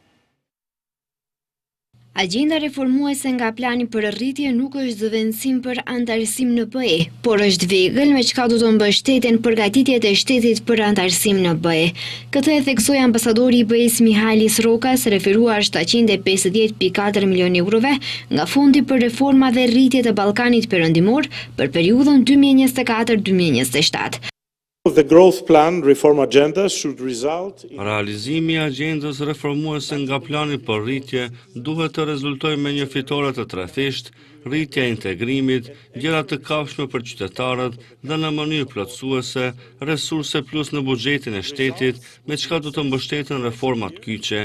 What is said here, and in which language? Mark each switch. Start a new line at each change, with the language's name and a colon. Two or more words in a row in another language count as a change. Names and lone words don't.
Albanian: Agenda reformuese nga plani për rritje nuk është zëvendësim për antarësim në BE, por është vegël me çka do të mbështeten përgatitjet e shtetit për antarësim në BE. Këtë e theksoi ambasadori i BE-s Mihalis Rokas, referuar 750.4 milion eurove nga Fondi për Reforma dhe Rritje të Ballkanit Perëndimor për periudhën 2024-2027.
English: The growth plan reform agenda should result in...
Albanian: Realizimi i agjendës reformuese nga plani për rritje duhet të rezultojë me një fitore të trethisht, rritja e integrimit, gjëra të kafshme për qytetarët dhe në mënyrë plotësuese, resurse plus në buxhetin e shtetit, me çka do të mbështeten reformat kyçe.